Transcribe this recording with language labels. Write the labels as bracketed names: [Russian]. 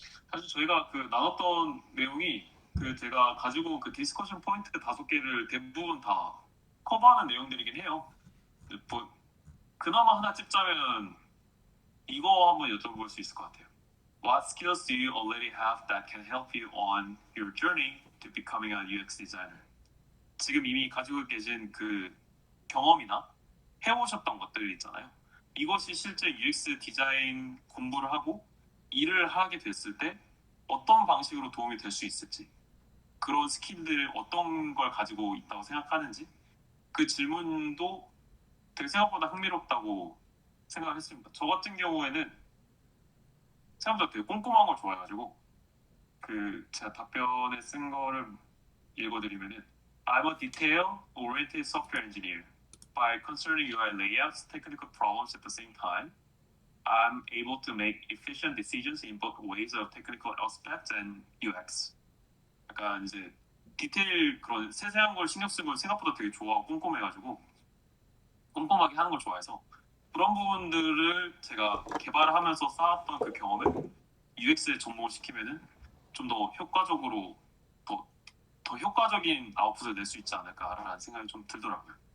[Korean] 사실 저희가 그 나눴던 내용이 그 제가 가지고 온 그 디스커션 포인트 5개를 대부분 다 커버하는 내용들이긴 해요. 뭐 그나마 하나 찝자면 이거 한번 여쭤볼 수 있을 것 같아요. [English] What skills do you already have that can help you on your journey to becoming a UX designer? [Korean] 지금 이미 가지고 계신 그 경험이나 해오셨던 것들 있잖아요. 이것이 실제 UX 디자인 공부를 하고 일을 하게 됐을 때 어떤 방식으로 도움이 될 수 있을지 그런 스킬들 어떤 걸 가지고 있다고 생각하는지 그 질문도 되게 생각보다 흥미롭다고 생각했습니다. 저 같은 경우에는 생각보다 되게 꼼꼼한 걸 좋아해가지고 그 제가 답변에 쓴 거를 읽어드리면은 [English] I'm a detail-oriented software engineer. By considering UI layouts, technical problems at the same time, I'm able to make efficient decisions in both ways of technical aspects and UX. [Korean] 약간 이제 디테일 그런 세세한 걸 신경 쓰는 걸 생각보다 되게 좋아하고 꼼꼼해가지고 꼼꼼하게 하는 걸 좋아해서 그런 부분들을 제가 개발을 하면서 쌓았던 그 경험을 UX에 접목시키면은 좀 더 효과적으로 더 효과적인 아웃풋을 낼 수 있지 않을까라는 생각이 좀 들더라고요.